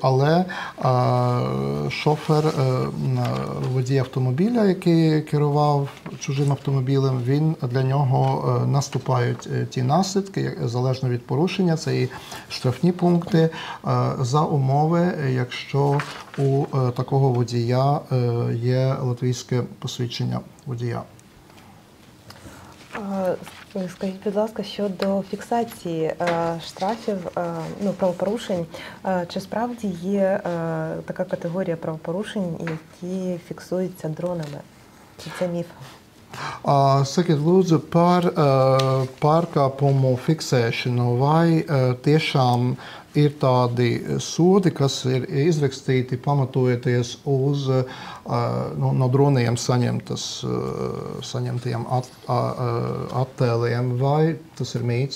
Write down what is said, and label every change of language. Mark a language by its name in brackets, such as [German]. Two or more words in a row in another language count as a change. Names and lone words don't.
[Ukrainian] Але шофер, водій автомобіля, який керував чужим автомобілем, для нього наступають ті наслідки, залежно від порушення, це і штрафні пункти за умови, якщо у такого водія є латвійське посвідчення водія. Скажіть, будь ласка, щодо фіксації штрафів, правопорушень, чи справді є така категорія правопорушень, які фіксуються дронами? Чи це міф? [Latvian] Sakiet lūdzu par pārkāpumu fiksēšanu, vai tiešām ir tādi sodi, kas ir izrakstīti pamatojoties uz no droniem saņemtiem attēliem, vai tas ir mīts?